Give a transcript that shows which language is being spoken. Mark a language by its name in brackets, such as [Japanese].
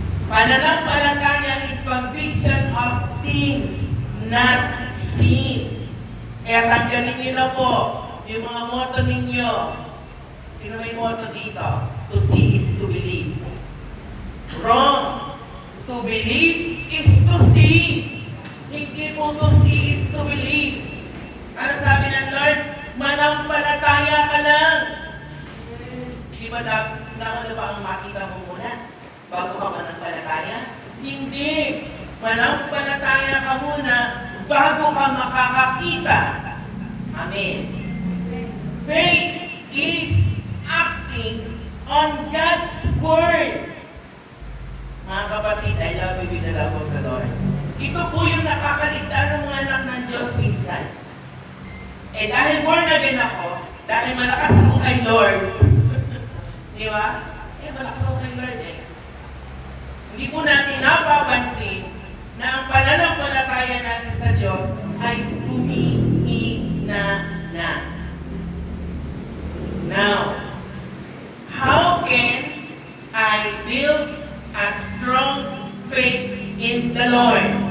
[English] Pananampalataya is conviction of things not seen. [Filipino] Kaya tanggalin niyo na po yung mga motto ninyo. Sino may motto dito? [English] To see is to believe. Wrong. To believe is to see. [Filipino] Hindi po [English] to see is to believe. [Filipino] Ano sabi ng Lord? Manampalataya ka lang. Di ba ano ba ang makita mo muna bago ka manampalataya? Hindi. Manampalataya ka muna bago ka makakakita. Amen. [English] Faith is acting on God's Word. [Filipino] Mga kapatid, [English] I love you with the love of the Lord. [Filipino] Ito po yung nakakaligtaan ng mga anak ng Diyos minsan. Dahil born again ako, dahil malakas ako kay Lord, di ba? Malakas ako kay Lord Hindi po natin napapansin na ang pananampalataya natin sa Diyos ay humihina na. [English] Now, how can I build a strong faith in the Lord?